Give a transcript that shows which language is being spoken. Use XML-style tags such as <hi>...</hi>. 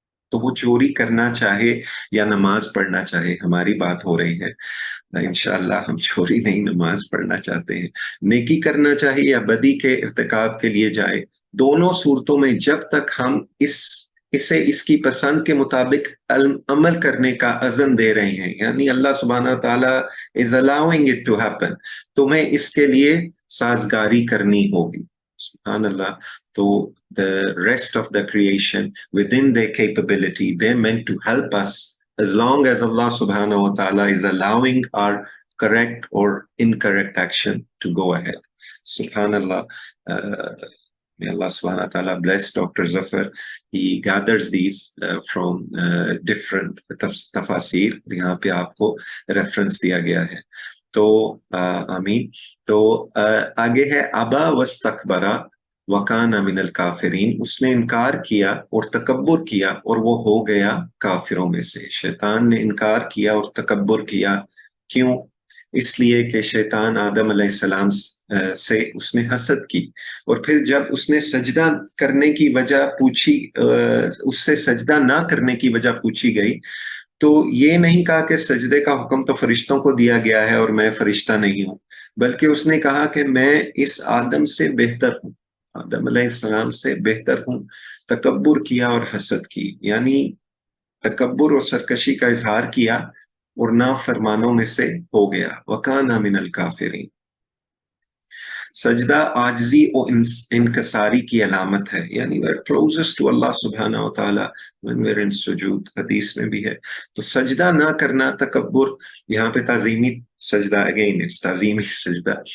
<ur>تو وہ چوری کرنا چاہے یا نماز پڑھنا چاہے، ہماری بات ہو رہی ہے، انشاءاللہ ہم چوری نہیں نماز پڑھنا چاہتے ہیں، نیکی کرنا چاہے یا بدی کے ارتکاب کے لیے جائے، دونوں صورتوں میں جب تک ہم اسے اس کی پسند کے مطابق عمل کرنے کا اذن دے رہے ہیں، یعنی اللہ سبحانہ تعالیٰ</ur> <en>is allowing it to happen،</en> <ur>تمہیں اس کے لیے سازگاری کرنی ہوگی. سبحان اللہ. تو</ur> <en>the rest of the creation within their capability they meant to help us as long as Allah subhanahu wa ta'ala is allowing our correct or incorrect action to go ahead. Subhanallah. May Allah subhanahu wa ta'ala bless Dr. Zafar. He gathers these from different tafasir.</en> <ur>یہاں پہ آپ کو reference دیا گیا ہے. تو آمین. تو آگے ہے</ur> <ar>ابا واستکبرا وکان من الکافرین،</ar> <ur>اس نے انکار کیا اور تکبر کیا اور وہ ہو گیا کافروں میں سے. شیطان نے انکار کیا اور تکبر کیا. کیوں؟ اس لیے کہ شیطان آدم علیہ السلام سے اس نے حسد کی، اور پھر جب اس نے سجدہ کرنے کی وجہ پوچھی، اس سے سجدہ نہ کرنے کی وجہ پوچھی گئی، تو یہ نہیں کہا کہ سجدے کا حکم تو فرشتوں کو دیا گیا ہے اور میں فرشتہ نہیں ہوں، بلکہ اس نے کہا کہ میں اس آدم سے بہتر ہوں، آدم علیہ السلام سے بہتر ہوں. تکبر کیا اور حسد کی، یعنی تکبر اور سرکشی کا اظہار کیا اور نافرمانوں میں سے ہو گیا.</ur> <ar>وَكَانَ مِنَ الْكَافِرِينَ.</ar> <ur>سجدہ عاجزی اور انکساری کی علامت ہے، یعنی</ur> <en>we're closest to Allah subhanahu wa ta'ala when we're in sujood.</en> <ur>حدیث میں بھی ہے. تو سجدہ نہ کرنا تکبر، یہاں پہ تعظیمی سجدہ،</ur> <en>again it's</en> <ur>تعظیمی سجدہ.</ur>